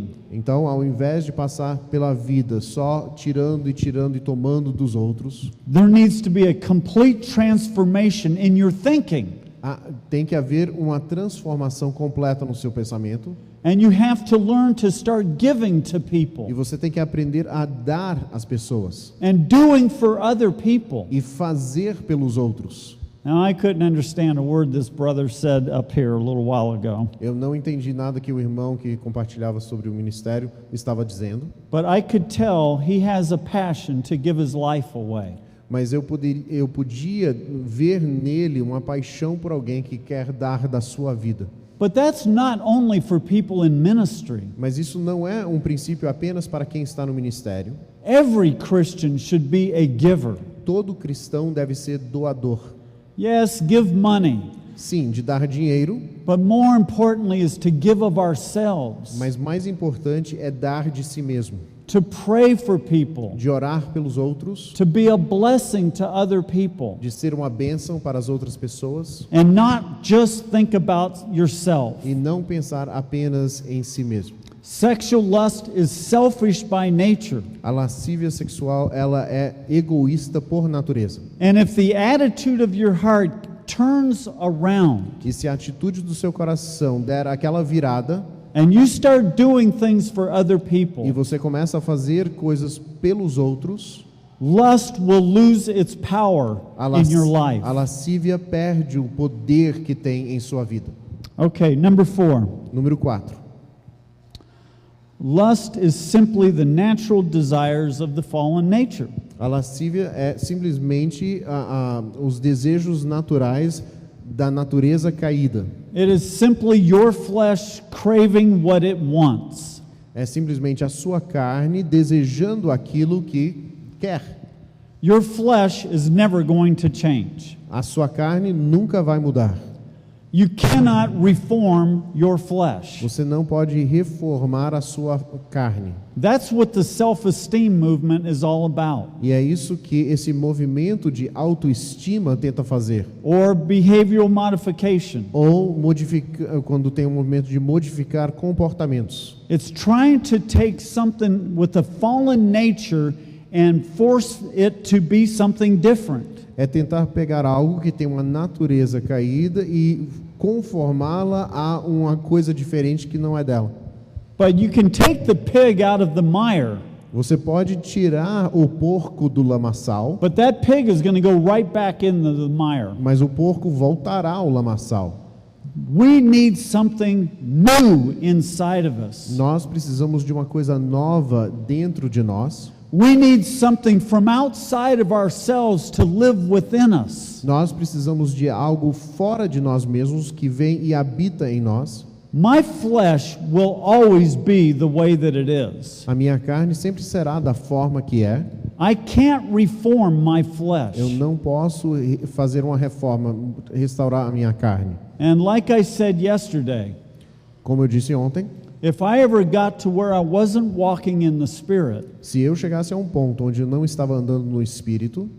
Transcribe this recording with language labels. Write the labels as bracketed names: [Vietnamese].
[Portuguese] Então, ao invés de passar pela vida só tirando e tomando dos outros, [English] there needs to be a complete transformation in your thinking. [Portuguese] tem que haver uma transformação completa no seu pensamento. [English] And you have to learn to start giving to [Portuguese] E [English] people [Portuguese] você tem que aprender a dar às pessoas [English] and doing for other people. [Portuguese] e fazer pelos outros. [English] Now, I couldn't understand a word this brother said up here a little while ago, [Portuguese] Eu não entendi nada que o irmão que compartilhava sobre o ministério estava dizendo, [English] but I could tell he has a passion to give his life away. [Portuguese] mas eu podia ver nele uma paixão por alguém que quer dar da sua vida. [English] But that's not only for people in ministry. [Portuguese] Mas isso não é um princípio apenas para quem está no ministério. [English] Every Christian should be a giver. [Portuguese] Todo cristão deve ser doador. [English] Yes, give money, [Portuguese] Sim, de dar dinheiro, [English] but more importantly is to give of ourselves, [Portuguese] mas mais importante é dar de si mesmo, [English] to pray for people, [Portuguese] de orar pelos outros, [English] to be a blessing to other people, [Portuguese] de ser uma bênção para as outras pessoas [English] and not just think about yourself. [Portuguese] e não pensar apenas em si mesmo. [English] Sexual lust is selfish by nature. [Portuguese] A lascívia sexual, ela é egoísta por natureza. [English] And if the attitude of your heart turns around [Portuguese] E se a atitude do seu coração der aquela virada [English] and you start doing things for other [Portuguese] e [English] people, [Portuguese] você começa a fazer coisas pelos outros, [English] lust will lose its power in your life. [Portuguese] a lascívia perde o poder que tem em sua vida. [English] Okay, number 4. [Portuguese] Número 4. [English] Lust is simply the natural desires of the fallen nature. [Portuguese] A lascívia é simplesmente os desejos naturais da natureza caída. [English] It is simply your flesh craving what it wants. [Portuguese] É simplesmente a sua carne desejando aquilo que quer. [English] Your flesh is never going to change. [Portuguese] A sua carne nunca vai mudar. [English] You cannot reform your flesh. [Portuguese] Você não pode reformar a sua carne. [English] That's what the self-esteem movement is all about. [Portuguese] E é isso que esse movimento de autoestima tenta fazer. [English] Or behavioral modification. [Portuguese] Ou quando tem um movimento de modificar comportamentos. [English] It's trying to take something with a fallen nature and force it to be something different. [Portuguese] É tentar pegar algo que tem uma natureza caída e conformá-la a uma coisa diferente que não é dela. [English] But you can take the pig out of the mire, [Portuguese] Você pode tirar o porco do lamaçal, [English] but that pig is going to go right back into the mire. [Portuguese] mas o porco voltará ao lamaçal. [English] We need something new inside of us. [Portuguese] Nós precisamos de uma coisa nova dentro de nós. [English] We need something from outside of ourselves to live within us. [Portuguese] Nós precisamos de algo fora de nós mesmos que vem e habita em nós. [English] My flesh will always be the way that it is. [Portuguese] A minha carne sempre será da forma que é. [English] I can't reform my flesh. [Portuguese] Eu não posso fazer uma reforma, restaurar a minha carne. [English] And like I said yesterday, [Portuguese] Como eu disse ontem, [English] If I ever got to where I wasn't walking in the Spirit, [Portuguese] Se eu chegasse a um ponto onde eu não estava andando no Espírito,